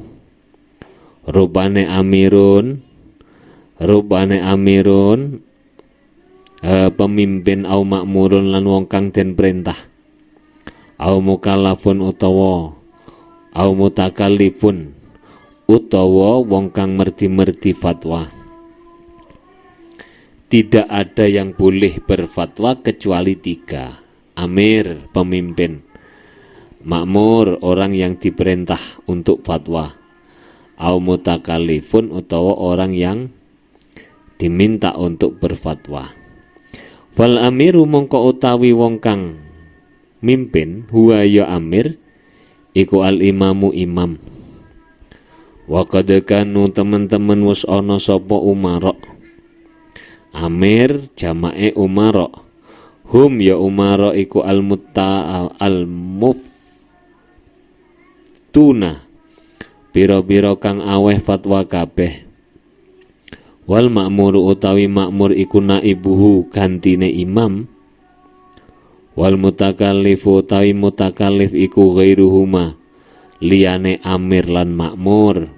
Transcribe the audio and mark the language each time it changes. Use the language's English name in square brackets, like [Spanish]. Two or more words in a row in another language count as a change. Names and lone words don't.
[Javanese] Rupane amirun pemimpin [Arabic] أو مأمور [Javanese] lan wong kang den perintah. [Arabic] أو مكلف [Javanese] utawa [Arabic] أو متكلف [Javanese] utawa wong kang merdi-merdi fatwa. [Indonesian] Tidak ada yang boleh berfatwa kecuali 3. Amir, pemimpin. Makmur, orang yang diperintah untuk fatwa. [Arabic] أو متكلف [Indonesian] utawa orang yang diminta untuk berfatwa. [Arabic] فالأمير [Javanese] mongko utawi wong kang mimpin huwa ya amir iku [Arabic] الإمام [Javanese] imam. [Arabic] وقد كانوا [Javanese] teman-teman wis ana sapa umara. Amir jamae umara. [Arabic] هم يا أمراء [Javanese] iku [Arabic] المفتون. [Javanese] Pira-pira kang aweh fatwa kabeh. [Arabic] والمأمور [Javanese] utawi makmur iku naibuhu gantine imam. [Arabic] والمتكلف [Javanese] utawi mutakallif iku ghairuhuma liyane amir lan makmur.